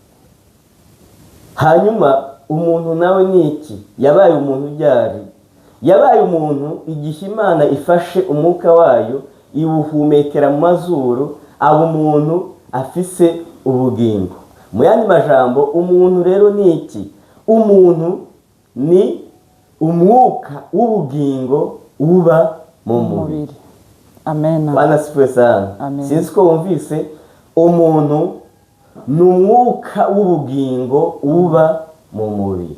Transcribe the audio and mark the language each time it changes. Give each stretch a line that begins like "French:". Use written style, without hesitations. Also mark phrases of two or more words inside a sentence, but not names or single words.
Rundi: Hanyuma umuntu nawe ni iki? Yabaye umuntu ryari? Yabaye umuntu igihe Imana ifashe umwuka wayo iwuhumekera mu mazuru, abo umuntu afise ubugingo. Mu yandi majambo, umuntu rero ni iki? Umuntu ni umwuka w'ubugingo uba mu mubiri. Amen.
Swahili: Bwana sifiwe sana.
Rundi: Sinzi ko wumvise, umuntu ni umwuka w'ubugingo uba mu mubiri.